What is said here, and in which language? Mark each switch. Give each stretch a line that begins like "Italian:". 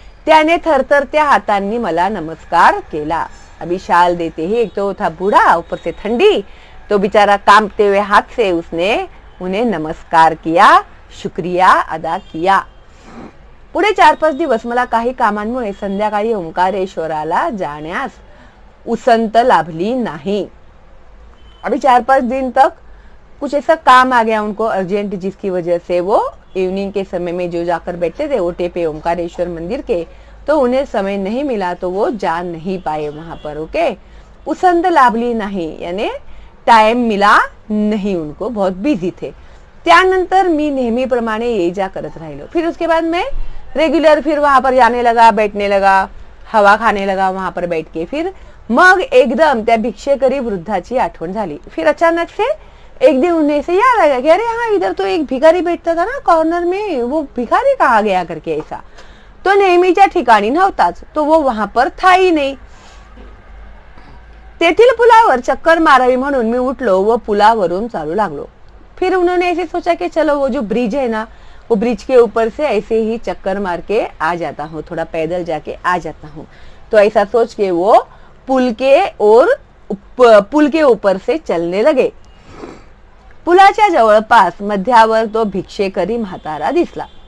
Marathi: त्याने थरथरत्या हातांनी मला नमस्कार केला।
Hindi: अभी शाल देते ही, एक तो था बूढ़ा, ऊपर से ठंडी, तो बेचारा कांपते हुए हाथ से उसने उन्हें नमस्कार किया, शुक्रिया अदा किया।
Marathi: पुढे 4-5 दिवस मला काही कामांमुळे संध्याकाळी ओंकारेश्वराला जाण्यास उसंत लाभली नहीं।
Hindi: अभी 4-5 दिन तक कुछ ऐसा काम आ गया उनको अर्जेंट, जिसकी वजह से वो इवनिंग के समय में जो जाकर बैठते थे ओटे पे ओंकारेश्वर मंदिर के, तो उन्हें समय नहीं मिला, तो वो जा नहीं पाए वहां पर। ओके,
Marathi: उसंत लाभली
Hindi: नहीं यानी टाइम मिला नहीं उनको, बहुत बिजी थे।
Marathi: त्यानंतर मी नेहमीप्रमाणे ये जा करत राहिलो।
Hindi: फिर उसके बाद मैं रेगुलर फिर वहां पर जाने लगा, बैठने लगा, हवा खाने लगा वहां पर बैठ के।
Marathi: फिर मग एकदम त्या भिक्षेकरी वृद्धाची आठवण झाली।
Hindi: फिर अचानक से एक दिन उन्हें से याद आ गया कि अरे हाँ, इधर तो एक भिखारी बैठता था ना कॉर्नर में, वो भिखारी कहाँ गया करके ऐसा।
Marathi: तो नेहमीच्या ठिकाणी नव्हताच,
Hindi: तो वो वहां पर था ही नहीं।
Marathi: तेथील पुलावर चक्कर मारावी म्हणून मी उठलो व पुलावरून चालू लागलो।
Hindi: फिर उन्होंने ऐसे सोचा कि चलो वो जो ब्रिज है ना, वो ब्रिज के ऊपर से ऐसे ही चक्कर मार के आ जाता हूँ, थोड़ा पैदल जाके आ जाता हूँ। तो ऐसा सोच के वो पुल के ओर पूल के ऊपर से चलने लगे.
Marathi: पुलाच्या जवळपास मध्यावर तो भिक्षेकरी म्हातारा दिसला.